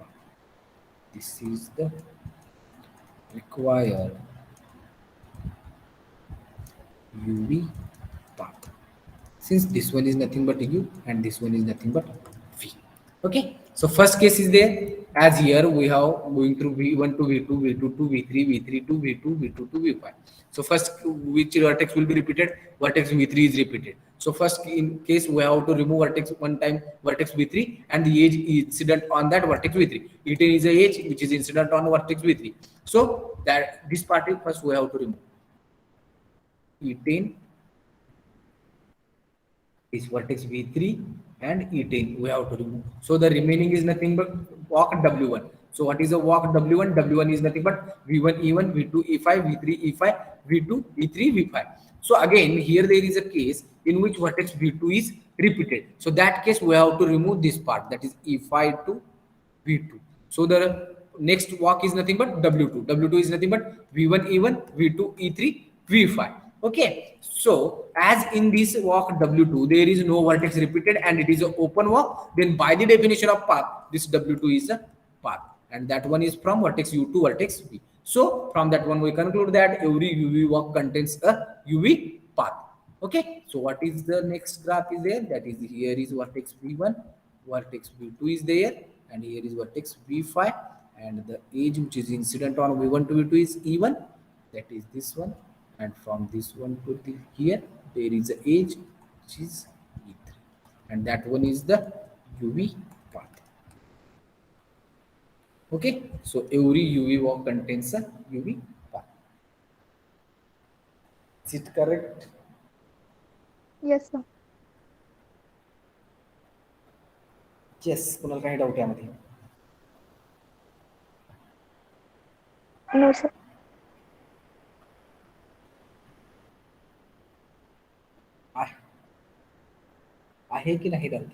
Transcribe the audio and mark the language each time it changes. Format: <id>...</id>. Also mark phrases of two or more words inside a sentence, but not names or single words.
<en>This is the required UV path. Since this one is nothing but U and this one is nothing but V. Okay, so first case is there. As here we have going through V1 to V2, V2 to V3, V3 to V2, V2 to V5. So first which vertex will be repeated? Vertex V3 is repeated. So first in case we have to remove vertex one time, vertex V3, and the edge incident on that vertex V3. E10 is a edge which is incident on vertex V3. So that this part is first we have to remove. E10 is vertex V3 and E10 we have to remove. So the remaining is nothing but walk W1. So what is the walk W1? W1 is nothing but V1, E1, V2, E5, V3, E5, V2, E3, V5. So again here there is a case in which vertex V2 is repeated. So that case we have to remove this part, that is E5 to v2. So the next walk is nothing but w2. W2 is nothing but v1 e1, v2 e3, v5. Okay, so as in this walk w2 there is no vertex repeated and it is an open walk, then by the definition of path this w2 is a path, and that one is from vertex u to vertex v. So from that one we conclude that every uv walk contains a uv path. Okay, so what is the next graph is there? That is, here is vertex v1, vertex v2 is there, and here is vertex v5, and the edge which is incident on v1 to v2 is e1, that is this one, and from this one to here there is a edge which is e3, and that one is the uv path. Okay, so every uv walk contains a uv path. Is it correct? Yes, sir.</en> <mr>येस, कुणाला काही डाऊट यामध्ये?</mr> <en>No, sir.</en> <mr>आहे की नाही डाऊट?</mr>